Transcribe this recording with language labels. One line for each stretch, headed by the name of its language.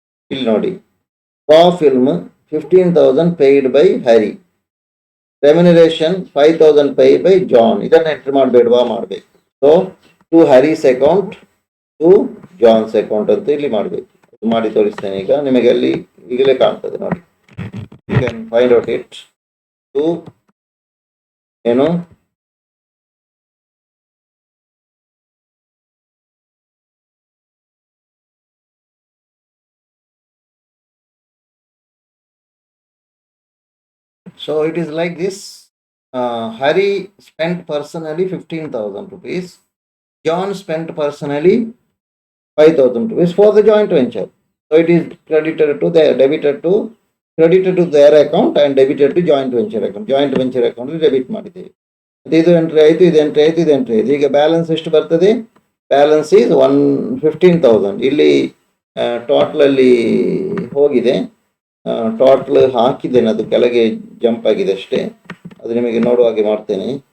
Kannada: ಇಲ್ಲಿ ನೋಡಿ,
English: Raw film 15,000 paid by Hari, remuneration 5,000 paid by John.
Kannada: ಇದನ್ನ ಎಂಟ್ರಿ ಮಾಡಬೇಡವಾ? ಮಾಡಬೇಕು.
English: so to Hari's account, to John's account
Kannada: ಅಂತ ಇಲ್ಲಿ ಮಾಡಬೇಕು. ಮಾಡಿ ತೋರಿಸ್ತೇನೆ ಈಗ ನಿಮಗೆ, ಅಲ್ಲಿ ಈಗಲೇ ಕಾಣ್ತದೆ ನೋಡಿ.
English: You can find out it. To ಏನು, so it is like this. Hari spent personally 15,000 rupees, John spent personally 5,000 rupees for the joint venture. So it is credited to their, credited to their account and debited to joint venture account.
Kannada: Joint venture account debit ಮಾಡಿದ್ದೇವೆ. ಇದು entry ಆಯಿತು, ಇದು entry ಆಯಿತು, ಇದು entry ಆಯಿತು. ಈಗ balance ಎಷ್ಟು ಬರ್ತದೆ?
English: Balance is 15,000.
Kannada: ಇಲ್ಲಿ ಟೋಟಲ್ ಅಲ್ಲಿ ಹೋಗಿದೆ, ಟೋಟಲ್ ಹಾಕಿದ್ದೇನೆ, ಅದು ಕೆಳಗೆ ಜಂಪ್ ಆಗಿದೆ ಅಷ್ಟೇ, ಅದು ನಿಮಗೆ ನೋಡುವ ಹಾಗೆ ಮಾಡ್ತೇನೆ.